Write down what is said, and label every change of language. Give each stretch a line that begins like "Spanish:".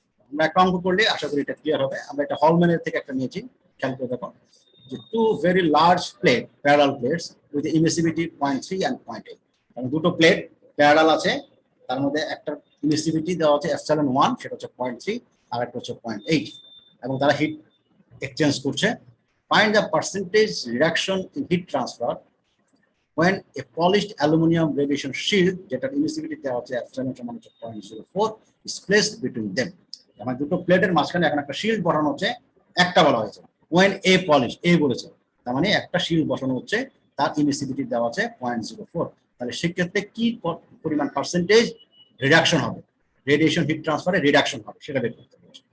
Bangla: আমরা একটা অঙ্ক করলে আশা করি এটা ক্লিয়ার হবে। আমরা এটা হলম্যানের থেকে একটা নিয়েছি, খেয়াল করে দেখো যে
English: 2 very large plate parallel plates with the emissivity 0.3 and 0.8।
Bangla: মানে দুটো প্লেট প্যারালাল আছে, তার মধ্যে একটা ইমিসিভিটি দেওয়া আছে এপসিলন 1 সেটা হচ্ছে 0.3 আর একটা হচ্ছে 0.8, এবং তারা হিট এক্সচেঞ্জ করছে।
English: Find the percentage reduction in heat transfer when a polished aluminum radiation shield
Bangla: যেটার ইমিসিভিটি দেওয়া আছে এপসিলন সমান হচ্ছে 0.04
English: is placed between them।
Bangla: মানে দুটো প্লেটের মাঝখানে এখন একটা শিল্ড বসানো হচ্ছে, একটা বলা হয়েছে
English: when a polished,
Bangla: a বলেছে, তার মানে একটা শিল্ড বসানো হচ্ছে, তার ইমিসিভিটি দেওয়া আছে 0.04। তাহলে সেক্ষেত্রে কি পরিমাণ পার্সেন্টেজ রিডাকশন হবে, রেডিয়েশন হিট ট্রান্সফারে রিডাকশন হবে সেটা বের করতে হবে।